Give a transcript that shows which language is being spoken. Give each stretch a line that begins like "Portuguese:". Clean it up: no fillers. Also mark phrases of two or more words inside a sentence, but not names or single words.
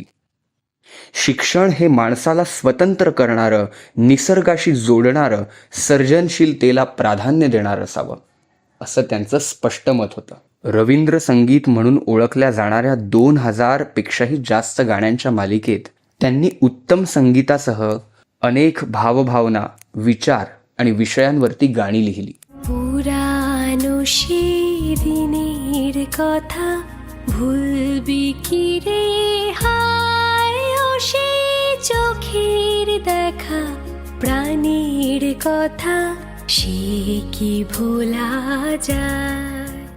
Marathi: शिक्षण हे माणसाला स्वतंत्र करणारं, निसर्गाशी जोडणारं, सर्जनशीलतेला प्राधान्य देणारं असावं, असं त्यांचं स्पष्ट मत होतं. रवींद्र संगीत म्हणून ओळखल्या जाणाऱ्या 2000 पेक्षाही जास्त गाण्यांच्या मालिकेत त्यांनी उत्तम संगीतासह अनेक भावभावना, विचार आणि विषयांवरती गाणी लिहिली.
Bangla: पुरानो সেদিনের কথা ভুলবি কি রে হায় ও সে চোখের দেখা প্রাণের কথা সে কি ভোলা যায়